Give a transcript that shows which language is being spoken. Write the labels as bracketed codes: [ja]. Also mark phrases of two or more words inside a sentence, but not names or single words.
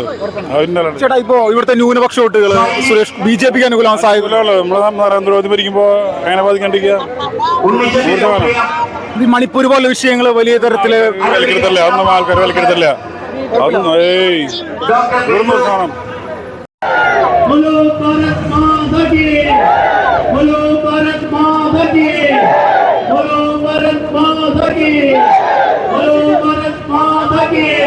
[ml] ചേട്ടാ, ഇപ്പോ ഇവിടുത്തെ ന്യൂനപക്ഷ വോട്ടുകൾ സുരേഷ് BJPക്ക് അനുകൂലമാണ് സാധ്യത? നമ്മളെ നരേന്ദ്രമോദി ഭരിക്കുമ്പോ എങ്ങനെ ബാധിക്കാണ്ടിരിക്കുക? ഈ മണിപ്പൂർ പോലുള്ള വിഷയങ്ങൾ വലിയ തരത്തില് വിലക്കെടുത്തല്ല, അതൊന്നും ആൾക്കാർ വിലക്കെടുത്തല്ല. അതൊന്നും കാണാം. [hi] बोलो भारत माता की, बोलो भारत माता की, बोलो भारत माता की, बोलो भारत माता की.